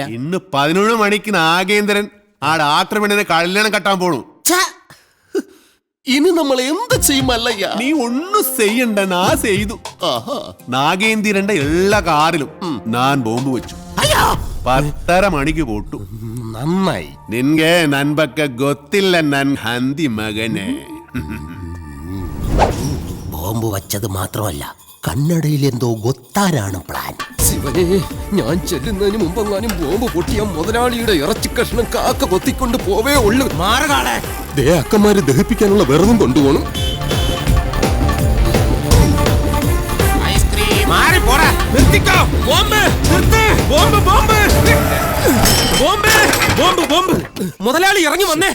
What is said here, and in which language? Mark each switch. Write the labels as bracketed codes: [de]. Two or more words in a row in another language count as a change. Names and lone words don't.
[ml] ഇന്ന് 11 മണിക്ക് നാഗേന്ദ്രൻ ആ ഡാക്ടർ പെണ്ണിനെ കല്യാണം കെട്ടാൻ പോണു. ഇനി നമ്മൾ എന്ത് ചെയ്യും മല്ലയ്യ? നീ ഒന്നും ചെയ്യണ്ട, നാ ചെയ്തു. നാഗേന്ദ്രന്റെ എല്ലാ കാറിലും ഞാൻ ബോംബ് വെച്ചു. 10:30 മണിക്ക് പോട്ടു. നന്നായി. [kn] നിൻಗೆ ನನ್ ಬಗ್ಗೆ ಗೊತ್ತಿಲ್ಲ ನನ್ ಹಂದಿ ಮಗನೇ. [ml] ബോംബ് വച്ചത് മാത്രമല്ല, കണ്ണടയിൽ എന്തോ ഗൊത്താനാണ് പ്ലാൻ. ശിവനെ, ഞാൻ ചെല്ലുന്നതിന് മുമ്പെങ്ങാനും ബോംബ് പൊട്ടിയ മുതലാളിയുടെ ഇറച്ചി കഷ്ണം കാക്ക കൊത്തിക്കൊണ്ട് പോവേ ഉള്ളു. മാറുകാളെ, അക്കന്മാര് ദഹിപ്പിക്കാനുള്ള വെറുതും കൊണ്ടുപോകണം. മുതലാളി ഇറങ്ങി വന്നേ.